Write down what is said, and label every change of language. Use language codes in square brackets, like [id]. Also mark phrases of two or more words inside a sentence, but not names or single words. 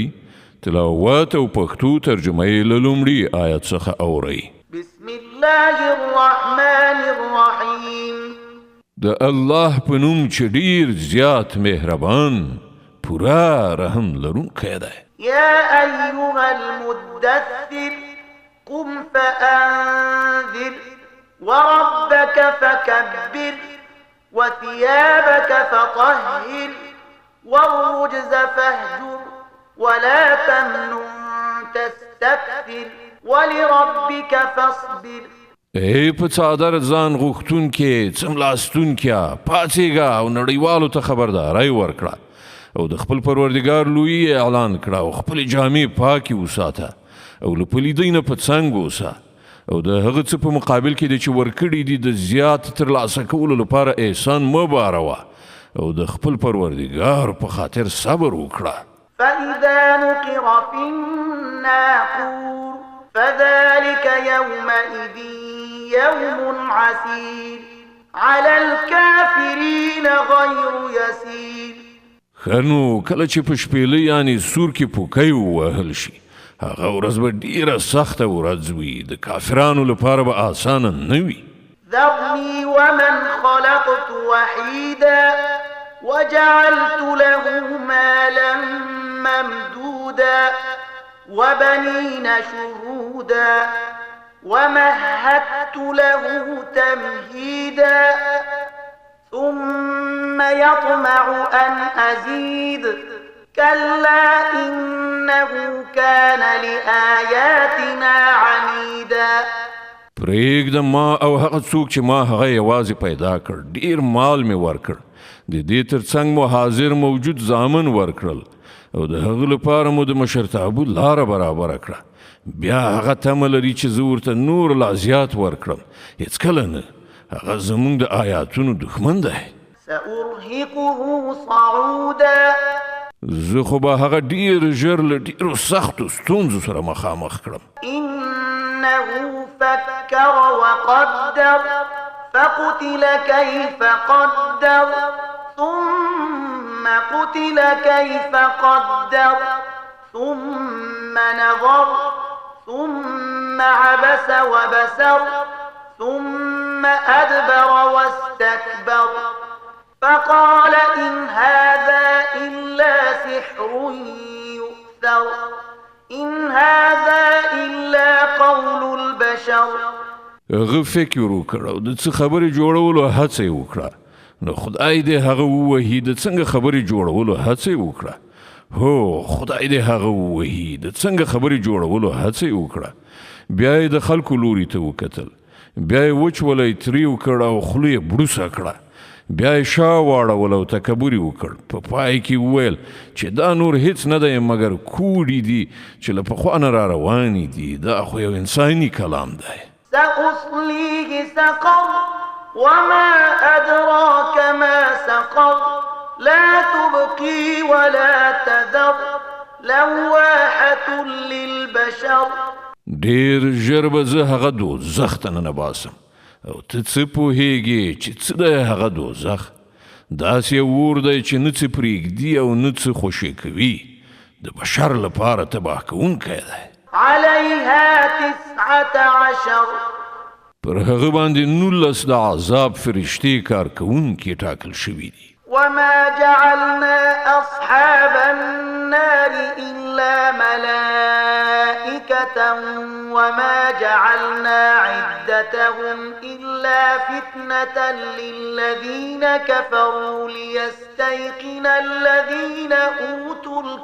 [ps] تلاوت او پښتو ترجمه یې له لومړي آیت څخه اورئ. [ar] بسم الله الرحمن الرحیم. [ps] د الله په نوم چې ډیر زیات مهربان پورا رحم لرونکی دی. [ar] یا ایها المدثر قم فأنذر وربك فكبر وثيابك فطهر والرجز فاهجر ولا تمنن تستكثر ولربك فاصبر. [ps] ای په څادر ځان غوښتون کې څملاستون کې پاتېږه او نړیوالو ته خبرداري ورکړه او د خپل پروردګار لوی اعلان کړه او خپل جامې پاکي وساته او له پلیدۍ نه په څنګ اوسه او د هغه څه په مقابل کې د چې ورکړي دي د زیات ترلاسه کولو لپاره احسان مه باروه او د خپل پروردګار په خاطر صبر وکړه. [ar] فإذا نقر في الناقور فذلك يومئذ يوم عسير على الكافرين غير يسير. [ps] خنو کله چې په شپېلۍ یعنی سور کې پوکی ووهل شي هغه ورځ به ډیره سخته ورځ وي د کافرانو لپاره به آسانه نه وي. [ar] ذرني ومن خلقت وحيدا وجعلت له مالا ممدودا وبنين شهودا ومهدت له تمهيدا ثم يطمع أن أزيد كلا إنه كان لآياتنا عنيدا. [ps] پرېږده ما او هغه څوک چې ما هغه یوازې پیدا کړ ډیر مال مې ورکړ د دې ترڅنګ مو حاضر موجود زامن ورکړل او د هغه لپاره مو د مشرتابه لاره برابره کړه. بیا هغه تمه لري چې زه ورته نور لا زیات ورکړم. هېڅکله نه، هغه زموږ د آیاتونو دښمن دی. [ar] سأرهقه صعودا. [ps] زه خو به هغه ډیر ژر له ډیرو سختو ستونزو سره مخامخ کړم. [ar] إنه فكر وقدر فقتل كيف قدر ثم قتل كيف قدر ثم نظر ثم عبس وبسر ثم أدبر واستكبر فقال إن هذا إلا سحر يؤثر إن هذا إلا قول البشر. [ps] هغه فکر وکړ او د څه خبرې جوړولو هڅه یې وکړه. نو خدای دې هغه ووهي د څنګه خبرې جوړولو هڅه یې وکړه. هو خدای دې هغه ووهي د څنګه خبرې جوړولو هڅه یې وکړه. بیا یې د خلکو لوري ته وکتل. بیا یې وچولی تریو کړ او خوله یې بړوسه کړه. بیا یې شا واړول او تکبر یې وکړ. په پای کې وویل چې دا نور هیڅ نه دی مګر کوډې دي چې له پخوا نه را روانې دي. دا خو یو انساني کلام دی. [ar] سأصليه سقر وما أدراك ما سقر لا تبقي ولا تذر لواحة للبشر. [ps] ډیر ژر به زه هغه دوزخ ته ننباسم او ته څه پوهیږې چې څه دی هغه دوزخ؟ داسې یو اور دی چې نه څه پرېږدي او نه څه خوشې کوي. د بشر لپاره تباه کوونکی دی. [ar] عليها 19 [ps] پر هغه باندې 19 د عذاب فرشتې کار کوونکي ټاکل شوي دي. [ar] وما جعلنا أصحاب النار إلا ملائكة وما جعلنا عدتهم إلا فتنة للذين كفروا ليستيقن الذين أوتوا